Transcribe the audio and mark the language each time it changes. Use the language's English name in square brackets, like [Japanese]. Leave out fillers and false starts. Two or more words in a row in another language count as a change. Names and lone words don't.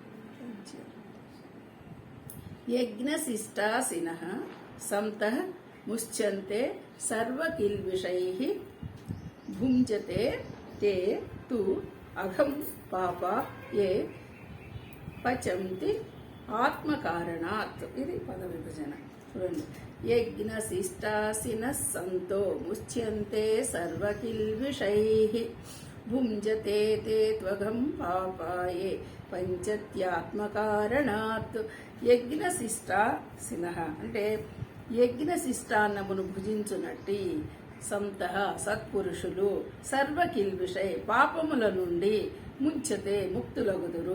[Sanskrit] यज्ञशिष्टासिनः सन्तः मुच्यन्ते सर्वकिल्बिषैः भुञ्जते ते तु अघं पापा ये पचन्ति आत्मकारणात्। [Telugu] ఇది పద విభజన చూడండి। [Sanskrit] यज्ञशिष्टासिनः सन्तो मुच्यन्ते सर्वकिल्बिषैः भुञ्जते ते त्वगं पापाये పంచత్యాత్మకారణాత్। [Telugu] యజ్ఞశిష్టాసినః అంటే యజ్ఞశిష్టాన్నమును భుజించునట్టి సంతః సత్పురుషులు సర్వకిల్బిషై పాపముల నుండి ముంచతే ముక్తులగుదురు।